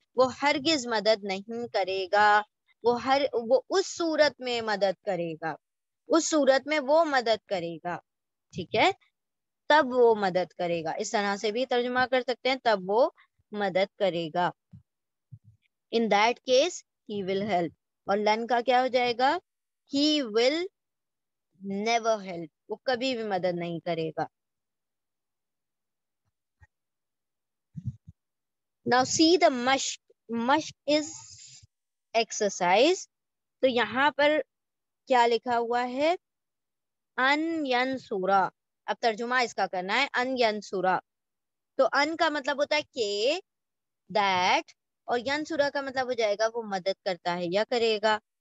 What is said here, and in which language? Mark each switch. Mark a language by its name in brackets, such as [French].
[Urdu] وہ ہرگز مدد نہیں کرے گا، وہ اس صورت میں مدد کرے گا، اس صورت میں وہ مدد کرے گا. ٹھیک ہے، تب وہ مدد کرے گا. اس طرح سے بھی ترجمہ کر سکتے ہیں، تب وہ مدد کرے گا. [English] in that case he will help. [Urdu] اور لن کا کیا ہو جائے گا، [English] he will never help، [Urdu] وہ کبھی بھی مدد نہیں کرے گا. [English] now see the مشق، مشق is exercise. [Urdu] تو یہاں پر کیا لکھا ہوا ہے، ان ینصرا. اب ترجمہ اس کا کرنا ہے، ان ینصرا. تو ان کا مطلب ہوتا ہے کہ، دیٹ، اور ینصرا کا مطلب ہو جائے گا وہ مدد کرتا ہے یا کرے گا.